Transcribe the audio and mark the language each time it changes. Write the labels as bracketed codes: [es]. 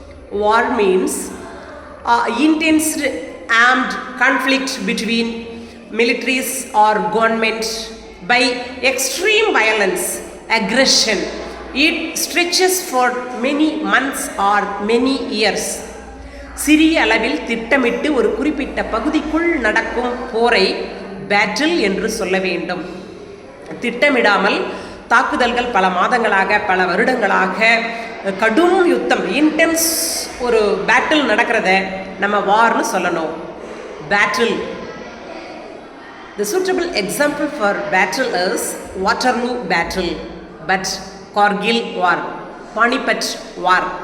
[en] War means intense armed conflict between militaries or government by extreme violence, aggression. It stretches for many months or many years. [ta] சிறிய அளவில் திட்டமிட்டு ஒரு குறிப்பிட்ட பகுதிக்குள் நடக்கும் போரை பேட்டில் என்று சொல்ல வேண்டும். திட்டமிடாமல் தாக்குதல்கள் பல மாதங்களாக பல வருடங்களாக கடும் யுத்தம் இன்டென்ஸ் ஒரு பேட்டில் நடக்கிறத நம்ம வார்னு சொல்லணும். [en] Battle. The suitable example for battle is Waterloo battle, but Kargil war, Panipat war.